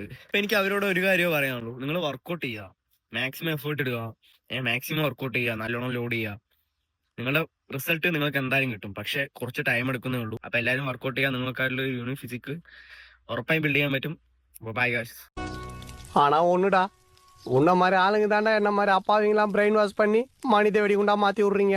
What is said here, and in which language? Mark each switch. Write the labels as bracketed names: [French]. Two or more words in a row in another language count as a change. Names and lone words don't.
[Malayalam] അപ്പൊ എനിക്ക് അവരോട് ഒരു കാര്യമേ പറയാനുള്ളൂ, നിങ്ങൾ വർക്കൗട്ട് ചെയ്യുക, [English] maximum effort [Malayalam] ഇടുക, [English] maximum workout [Malayalam] ചെയ്യുക, നല്ലോണം ലോഡ് ചെയ്യുക. നിങ്ങളുടെ റിസൾട്ട് നിങ്ങൾക്ക് എന്തായാലും കിട്ടും. പക്ഷെ കുറച്ച് ടൈം എടുക്കുന്നേ ഉള്ളൂ. അപ്പൊ എല്ലാവരും വർക്കൗട്ട് ചെയ്യുക. നിങ്ങൾക്കായിട്ടുള്ള ഒരു [English] unique physique [Malayalam] ഉറപ്പായും ബിൽഡ് ചെയ്യാൻ പറ്റും. [English] bye guys. [Tamil] ஆனா ஒண்ணுடா, உன்ன மாதிரி ஆளுங்க தாண்டா என்ன மாதிரி அப்பாவிங்களாம் [English] brain wash [Tamil] பண்ணி மனித வெடிகுண்டா மாத்தி விடுறீங்க.